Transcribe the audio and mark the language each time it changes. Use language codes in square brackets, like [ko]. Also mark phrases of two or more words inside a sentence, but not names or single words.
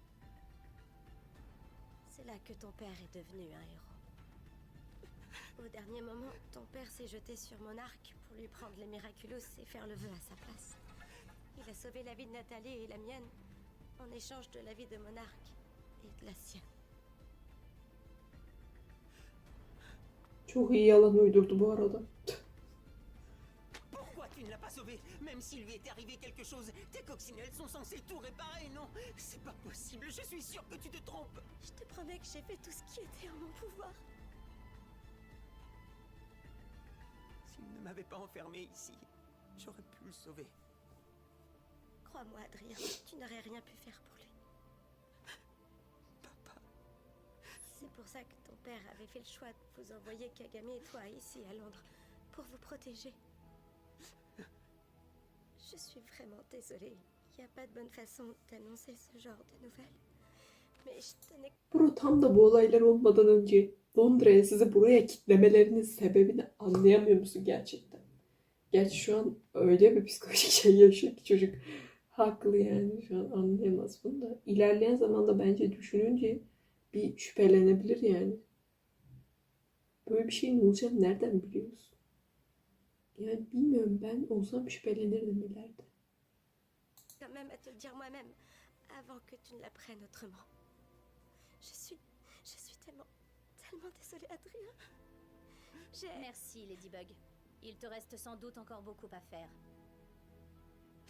[fr] C'est là que ton père est devenu un héros. Au dernier moment, ton père s'est jeté sur Monarque pour lui prendre les miraculous et faire le vœu à sa place. Il a sauvé la vie de Nathalie et la mienne en échange de la vie de Monarque et de la sienne. [tr] Çok iyi yalan uydurdu bu arada. [fr] Pourquoi tu ne l'as pas sauvé? Même s'il lui était arrivé quelque chose, tes coccinelles sont censées tout réparer, non? C'est pas possible, je suis sûr que tu te trompes. Je te promets que j'ai fait tout ce qui était en mon pouvoir. S'il ne m'avait pas enfermé ici, j'aurais pu le sauver. Crois-moi, Adrien, tu n'aurais rien pu faire pour lui. Papa. C'est pour ça que ton père avait fait le choix de vous envoyer Kagami et toi ici à Londres pour vous protéger. Je suis vraiment désolée. Il n'y a pas de bonne façon d'annoncer ce genre de nouvelles. Mais je tenais... [tr] Bro tam da bu olaylar olmadan önce Londra'ya sizi buraya kitlemelerinin sebebini anlayamıyor musun gerçekten? Gerçi şu an öyle bir psikolojik şey yaşıyor ki çocuk haklı yani şu an anlayamaz bunu da. İlerleyen zamanda bence düşününce bir şüphelenebilir yani. Böyle bir şeyin olacağını nereden biliyoruz? Yani bilmiyorum, ben olsam şüphelenirdim ileride. [fr] quand même à te le dire moi-même avant que tu ne l'apprennes autrement. Je suis tellement désolée, Adrien. Merci, Ladybug. Il te reste sans doute encore beaucoup à faire.